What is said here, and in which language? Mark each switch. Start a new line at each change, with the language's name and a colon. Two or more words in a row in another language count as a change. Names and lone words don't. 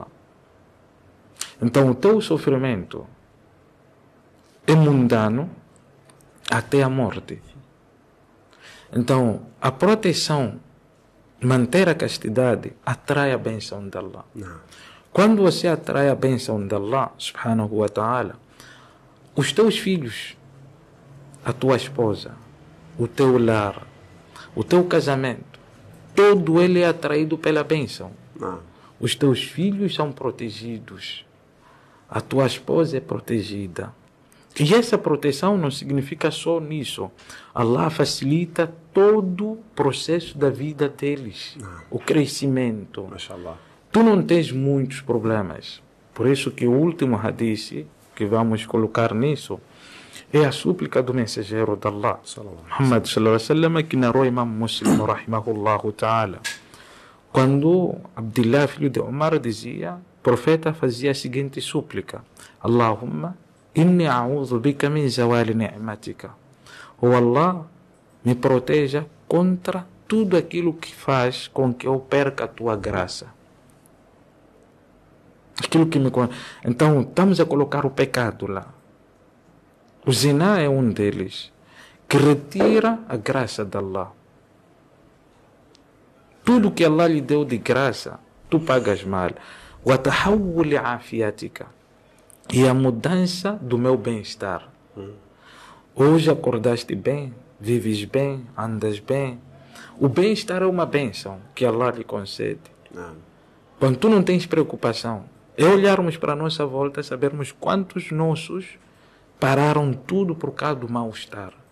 Portuguese: Então o teu sofrimento é mundano até a morte. Então a proteção, manter a castidade, atrai a bênção de Allah. Quando você atrai a bênção de Allah,
Arabic: سبحانه وتعالى,
Portuguese: os teus filhos, a tua esposa, o teu lar, o teu casamento, todo ele é atraído pela bênção. Os teus filhos são protegidos, a tua esposa é protegida. E essa proteção não significa só nisso. Allah facilita todo o processo da vida deles, o crescimento. Mashallah. Tu não tens muitos problemas, Por isso que o último hadith que vamos colocar nisso é a súplica do mensageiro de Allah, Muhammad
Arabic: صلى الله عليه وسلم,
Portuguese: que narrou Imam Muslim,
Arabic: رحمه الله تعالى.
Portuguese: Quando Abdullah, filho de Umar, dizia, o profeta fazia a seguinte súplica:
Arabic: اللهم إني أعوذ بك من زوال نعمتك.
Portuguese: Oh Allah, me proteja contra tudo aquilo que faz com que eu perca a tua graça. Aquilo que me... Então, estamos a colocar o pecado lá. O zina é um deles, que retira a graça de Allah. Tudo que Allah lhe deu de graça, tu pagas mal.
Arabic: وتحول عافيتك.
Portuguese: E a mudança do meu bem-estar. Hoje acordaste bem, vives bem, andas bem. O bem-estar é uma bênção que Allah lhe concede. Quando tu não tens preocupação, é olharmos para a nossa volta, sabermos quantos nossos pararam tudo por causa do mal-estar.